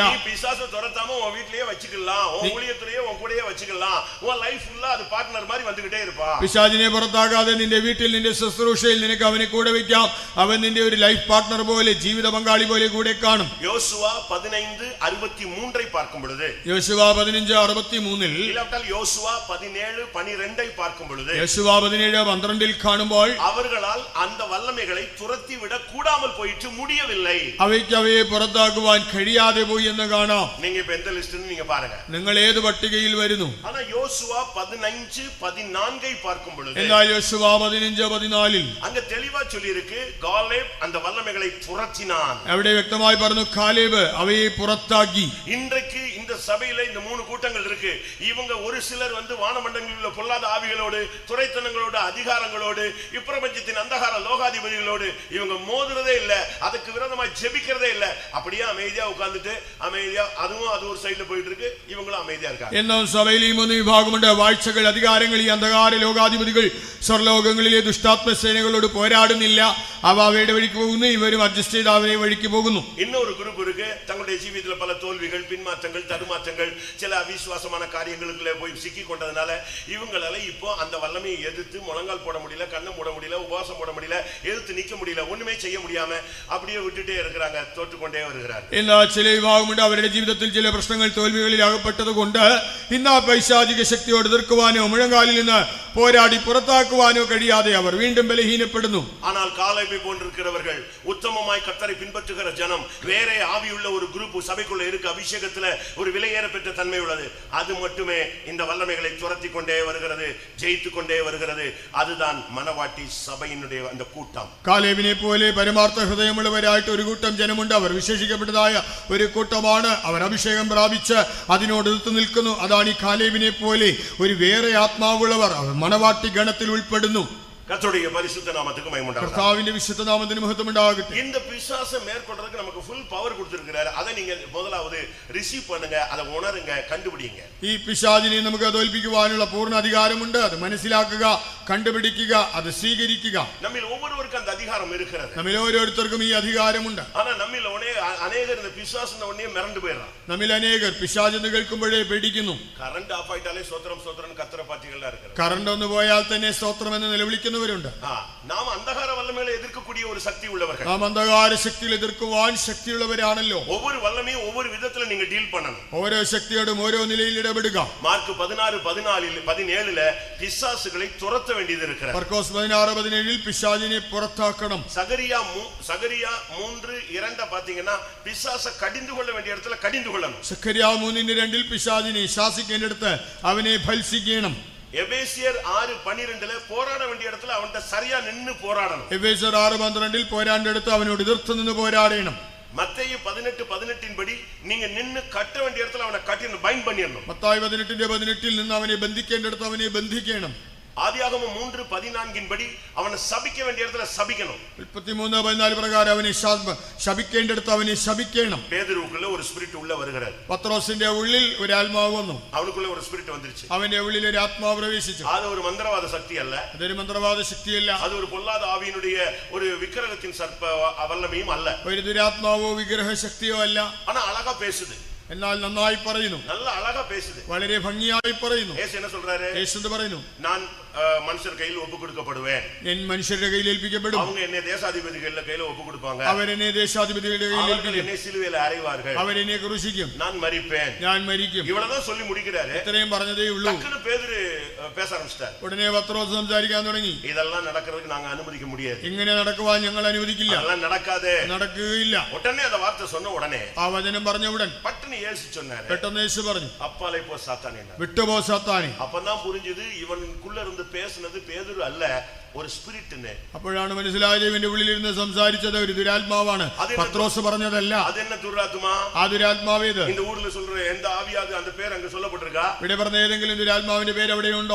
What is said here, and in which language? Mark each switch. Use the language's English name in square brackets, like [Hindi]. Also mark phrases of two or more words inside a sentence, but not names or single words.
[Tamil] நீ பிசாசை துரத்தாம உன் வீட்லயே வச்சுக்கலாம், உன் ஊழியத்திலேயே உன் கூடயே வச்சுக்கலாம், உன் [English] life fulla [Tamil] அது பார்ட்னர் மாதிரி வந்துகிட்டே இருப்பா. [Malayalam] പിശാചിനെ പുറത്താക്കാതെ നിന്റെ വീട്ടിൽ നിന്റെ ശുശ്രൂഷയിൽ നിനക്ക് അവനെ കൂടെ വെക്കാം. അവൻ നിന്റെ ഒരു [English] life partner [Malayalam] പോലെ, ജീവിത പങ്കാളി പോലെ കൂടെ കാണും. [Tamil] யோசுவா 15:63 பார்க்கும் பொழுது, [Malayalam] യോശുവ 15:63 [Tamil] இல்லாவிட்டால் யோசுவா 17:12 பார்க்கும் பொழுது, [Malayalam] യോശുവ 17:12 കാണുമ്പോൾ [Tamil] அவர்களால் அந்த வல்லமைகளை துரத்தி விட கூடாமல் போயிட்டு முடியவில்லை. [Malayalam] അവയ്ക്ക് അവയെ പുറത്താക്കുവാൻ കഴിയാതെ പോയി എന്ന് കാണാം. [Tamil] நீங்க இப்ப எந்த லிஸ்ட்னு நீங்க பாருங்க. [Malayalam] നിങ്ങൾ ഏത് പട്ടികയിൽ വരുന്നു? [Tamil] ஆனா யோசுவா 15:14 பார்க்கும் பொழுது, [Malayalam] എന്നാൽ യോശുവ 15:14 [Tamil] அங்க தெளிவா சொல்லி இருக்கு, காலேப் அந்த வல்லமைகளை துரத்தினான். [Malayalam] അവിടെ വ്യക്തമായി പറഞ്ഞു, കാലേബ് അവയെ പുറത്താക്കി. [Tamil] இன்றைக்கு இந்த சபையில இந்த 3 கூட்டங்கள் இருக்கு. இவங்க ஒரு சிலர் வானமண்டலங்களில் உள்ள பொல்லாத ஆவிகளோடு, துரைத்தனங்களோடு, அதிகாரங்களோடு, இப்பிரபஞ்சத்தின் அந்தகார லோகாதிபதிகளோடு இவங்க மோதுறதே இல்ல, அதுக்கு விரோதமா ஜெபிக்கிறதே இல்ல. அப்படியே அமைதியா உட்கார்ந்துட்டு அமைதியா அதுவும் அது ஒரு சைடுல போயிட்டு இருக்கு, இவங்களும் அமைதியா இருக்காங்க. [Malayalam] എന്നാൽ സഭയിൽ ഈ 3 വിഭാഗമുണ്ട്. വാഴ്ചകൾ, അധികാരങ്ങൾ, ഈ അന്ധകാര ലോകാധിപതികൾ സ്വർലോകങ്ങളിലെ ദുഷ്ടാത്മ സേനകളോട് പോരാടുന്നില്ല. അവ അവയുടെ വഴിക്ക് പോകുന്നു, ഇവരും അഡ്ജസ്റ്റ് ചെയ്ത് അവരെ വഴിക്ക് പോകുന്നു. [Tamil] இன்னொரு குரூப் இருக்கு, தங்களுடைய ஜீவிதத்துல பல தோல்விகள், பின்மாற்றங்கள், தடுமாற்றங்கள், சில அவிசுவாசமான காரியங்களுக்குள்ள போய் சிக்கி கொண்டதுனால இவங்களால இப்போ அந்த வல்லமையை எதிர்த்து முழங்கால் போட முடியல, கண்ணை மூட முடியல, உபவாசம் போட முடியல, எதிர்த்து நிக்க முடியல, ஒண்ணுமே செய்ய முடியாம அப்படியே விட்டுட்டே இருக்கிறாங்க, தோற்றுக்கொண்டே வருகிறார். [Malayalam] എന്നാൽ ചില വിഭാഗമുണ്ട്, അവരുടെ ജീവിതത്തിൽ ചില പ്രശ്നങ്ങൾ, തോൽവികളിൽ അകപ്പെട്ടത് കൊണ്ട് ഇന്ന് ആ പൈശാചിക ശക്തിയോട് എതിർക്കുവാനോ മുഴങ്കാലിൽ നിന്ന് പോരാടി പുറത്താക്കുവാനോ കഴിയാതെ അവർ വീണ്ടും ബലഹീനപ്പെടുന്നു. [Tamil] ஆனால் காலேபை போன்றிருக்கிறவர்கள், உத்தமமாய் கர்த்தரை பின்பற்றுகிற ஜனம், வேற ஆவியுள்ள ஒரு குரூப் சபைக்குள்ள இருக்கு, அபிஷேகத்துல ஒரு விலையேற பெற்ற தன்மை உள்ளது. அது மட்டுமே இந்த வல்லமைகளை துரத்தி கொண்டே வருகிறது, ஜெயித்து கொண்டே வருகிறது. அதுதான் மனவாட்டி சபையினுடைய அந்த கூட்டம். [Malayalam] കാലേബിനെ പോലെ പരമാർത്ഥ ഹൃദയമുള്ളവരായിട്ട് ഒരു കൂട്ടം ജനമുണ്ട്. അവർ വിശേഷിക്കപ്പെട്ടതായ ഒരു കൂട്ടമാണ്. അവർ അഭിഷേകം പ്രാപിച്ച് അതിനോട് എതിർത്ത് നിൽക്കുന്നു. അതാണ് ഈ കാലേബിനെ പോലെ ഒരു വേറെ ആത്മാവുള്ളവർ. അവർ മണവാട്ടി ഗണത്തിൽ ഉൾപ്പെടുന്നു. [Tamil] கர்த்தருடைய பரிசுத்த நாமத்துக்கு மகிமை உண்டாகட்டும். [Malayalam] കർത്താവിന്റെ വിശുദ്ധ നാമത്തിന് മഹത്വം ഉണ്ടാകട്ടെ. [Tamil] இந்த பிசாசை மேற்கொள்றதுக்கு நமக்கு [English] full power [Tamil] கொடுத்திருக்கிறார். அதை நீங்க முதலாவது ரிசீவ் பண்ணுங்க, அதை உணருங்க, கண்டுபிடிங்க. [Malayalam] ഈ പിശാചിനെ നമുക്ക് തോൽപ്പിക്കുവാനുള്ള പൂർണ്ണ അധികാരമുണ്ട്. അത് മനസ്സിലാക്കുക, കണ്ടുപിടിക്കുക, അത് സ്വീകരിക്കുക. [Tamil] நம்மில் ஒவ்வொருவருக்கும் அந்த அதிகாரம் இருக்கிறது. [Malayalam] നമ്മിൽ ഓരോരുത്തർക്കും ഈ അധികാരമുണ്ട്. [Tamil] ஆனா நம்மில் அநேகர் இந்த பிசாசுன உடனே மிரண்டு போயிடுறான். [Malayalam] നമ്മിൽ അനേകർ പിശാചെന്ന് കേൾക്കുമ്പോഴേ പേടിക്കുന്നു. [English] current off [Tamil] ஆயிட்டாலே ஸ்தோத்திரம் ஸ்தோத்திரம் கர்த்தரை பாத்திகளா இருக்கு. [Malayalam] കറണ്ട് ഒന്ന് പോയാൽ തന്നെ സ്തോത്രം എന്ന് നിലവിളിക്കുന്നവരുണ്ട്. [Tamil] நாம் அந்தகார வல்லமைகளை எதிர்க்கக்கூடிய ஒரு சக்தி உள்ளவர்கள். [Malayalam] നാം അന്ധകാര ശക്തിയിൽ എതിർക്കുവാൻ ശക്തിയുള്ളവരാണല്ലോ. [Tamil] ஒவ்வொரு வல்லமையும் ஒவ்வொரு விதத்துல நீங்க டீல் பண்ணணும். [Malayalam] ഓരോ ശക്തിയോടും ഓരോ നിലയിൽ ഇടപെടുക. [Tamil] மார்க் 16:17 பிசாசுகளை துரத்த வேண்டியது இருக்கிறது. [Malayalam] മർക്കോസ് 16:17 പിശാചിനെ പുറത്താക്കണം. [Tamil] சகரியா 3:2 பாத்தீங்கன்னா பிசாசை கடிந்து கொள்ள வேண்டிய இடத்துல கடிந்து கொள்ளணும். [Malayalam] സഖരിയാ 3:2 പിശാചിനെ ശാസിക്കേണ്ടിടത്ത് അവനെ ഭത്സിക്കണം. [Tamil] எபேசியர் 6:12 போராட வேண்டிய இடத்துல அவன்கிட்ட சரியா நின்னு போராடணும். [Malayalam] എഫേസ്യർ 6:12 പോരാണ്ടടുത്ത് അവനോട് എതിർത്ത് നിന്ന് പോരാടണം. [Tamil] மத்தேயு 18:18 படி நீங்க நின்னு கட்ட வேண்டிய இடத்துல அவனை கட்டி பைண்ட் பண்ணிடணும். [Malayalam] മത്തായി 18:18 നിന്ന് അവനെ ബന്ധിക്കേണ്ടിടത്ത് അവനെ ബന്ധിക്കണം. [Tamil] ஆதியாகமம் 3:14 படி அவனை சபிக்க வேண்டிய இடத்துல சபிக்கணும். [Malayalam] 33:14 പ്രകാരം അവനെ ശപിക്കേണ്ടിടത്ത് അവനെ ശപിക്കണം. [Tamil] பேதுருவுக்குள்ள ஒரு ஸ்பிரிட் உள்ள வருகிறது. [Malayalam] പത്രോസിന്റെ ഉള്ളിൽ ഒരു ആത്മാവ് വന്നു. [Tamil] அவனுக்குள்ள ஒரு ஸ்பிரிட் வந்துருச்சு. [Malayalam] അവന്റെ ഉള്ളിൽ ഒരു ആത്മാവ് പ്രവേശിച്ചു. [Tamil] அது ஒரு மந்திரவாத சக்தி அல்ல. [Malayalam] അതൊരു മന്ത്രവാദ ശക്തിയല്ല. [Tamil] அது ஒரு பொல்லாத ஆவியினுடைய ஒரு விக்கிரகத்தின் சர்ப்ப வல்லமையும் அல்ல. [Malayalam] ഒരു ദുരാത്മാവോ വിഗ്രഹ ശക്തിയോ അല്ല. [Tamil] ஆனா அழகா பேசுது. [Malayalam] എന്നാൽ നന്നായി പറയുന്നു. [Tamil] நல்ல அழகா பேசுது. [Malayalam] വളരെ ഭംഗിയായി പറയുന്നു. [Tamil] യേശു என்ன சொல்றாரு? [Malayalam] യേശു പറയുന്നു, [Tamil] நான் மனுஷர் கையில் ஒப்பு கொடுக்கப்படுவேன். [Malayalam] ഞാൻ മനുഷ്യരുടെ കയ്യിൽ ഏൽപ്പിക്കപ്പെടും. [Tamil] அவங்க என்னை தேசாதிபதிകളുടെ கையில் ஒப்பு கொடுப்பாங்க. [Malayalam] അവരെന്നെ ദേശാധിപതികളുടെ കയ്യിൽ ഏൽപ്പിക്കും. [Tamil] என்னை சிலுவையில் அறைவார்கள். [Malayalam] അവരെന്നെ ക്രൂശിക്കും. [Tamil] நான் மரிப்பேன். [Malayalam] ഞാൻ മരിക്കും. [Tamil] இவ்வளவுதான் சொல்லி முடிக்கிறாரு. [Malayalam] ഇത്രയും പറഞ്ഞതേ ഉള്ളൂ. [Tamil] டக்குனு பேதுரு பேச ஆரம்பிச்சிட்டார். [Malayalam] ഉടനെ പത്രോസ് സംസാരിക്കാൻ തുടങ്ങി. [Tamil] இதெல்லாம் நடக்கிறதுக்கு நாங்க அனுமதிக்க முடியாது. [Malayalam] ഇങ്ങനെ നടക്കുവാൻ ഞങ്ങൾ അനുവദിക്കില്ല. [Tamil] அதெல்லாம் நடக்காதே. [Malayalam] നടക്കുകയില്ല. [Tamil] உடனே அந்த வார்த்தை சொன்ன உடனே [Malayalam] ആ വചനം പറഞ്ഞ ഉടൻ [Tamil] பட்டுன்னு இயேசு சொன்னாரு. [Malayalam] പെട്ടെന്ന് യേശു പറഞ്ഞു, [Tamil] அப்பாலே போ சாத்தானே. [Malayalam] വിട്ടുപോ സാത്താനേ. [Tamil] அப்பதான் புரிஞ்சது இவனுக்குள்ள இருந்து பேசுனது பேதுரு அல்ல, ஒரு ஸ்பிரிட்னு. [Malayalam] അപ്പോഴാണ് മനസ്സിലായത് ഇവന്റെ ഉള്ളിലിരുന്ന് സംസാരിച്ചത് ഒരു ദുരാത്മാവാണ്, പത്രോസ് പറഞ്ഞതല്ല. [Tamil] அது என்ன துராத்மா? [Malayalam] ആ ദുരാത്മാവേത്? [Tamil] இந்த ஊர்ல சொல்ற எந்த ஆவியாது அந்த பேர் அங்க சொல்லப்பட்டிருக்கா? [Malayalam] ഇവിടെ പറഞ്ഞ ഏതെങ്കിലും ദുരാത്മാവിന്റെ പേര് എവിടെയുണ്ടോ?